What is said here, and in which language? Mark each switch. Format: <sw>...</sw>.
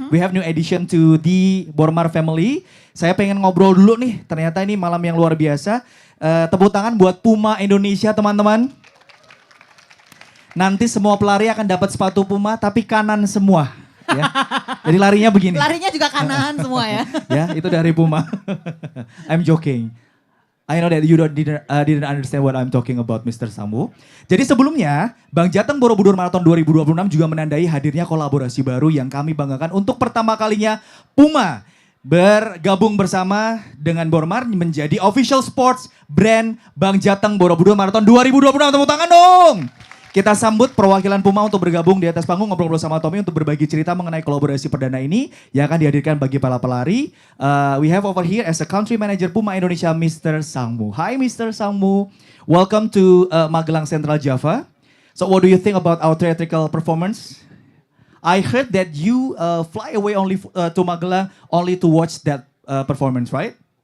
<en>We have new addition to the Bormar family.</en> <id>Saya pengen ngobrol dulu nih. Ternyata ini malam yang luar biasa. Tepuk tangan buat Puma Indonesia teman-teman. Nanti semua pelari akan dapat sepatu Puma tapi kanan semua. Ya. Jadi larinya begini. Larinya juga kanan semua ya. Ya, itu dari Puma.</id> <en>I'm joking. I know that you didn't understand what I'm talking about, Mr. Sambu.</en> <id>Jadi sebelumnya, Bang Jateng Borobudur Marathon 2026 juga menandai hadirnya kolaborasi baru yang kami banggakan untuk pertama kalinya Puma bergabung bersama dengan Bormar menjadi official sports brand Bang Jateng Borobudur Marathon 2026. Tepuk tangan dong. Kita sambut perwakilan Puma untuk bergabung di atas panggung ngobrol-ngobrol sama Tommy untuk berbagi cerita mengenai kolaborasi perdana ini yang akan dihadirkan bagi para pelari.</id> <en>We have over here as a country manager Puma Indonesia, Mr. Sangmu. Hi Mr. Sangmu, welcome to Magelang Central Java. So what do you think about our theatrical performance? I heard that you fly away only to Magelang only to watch that performance, right?</en>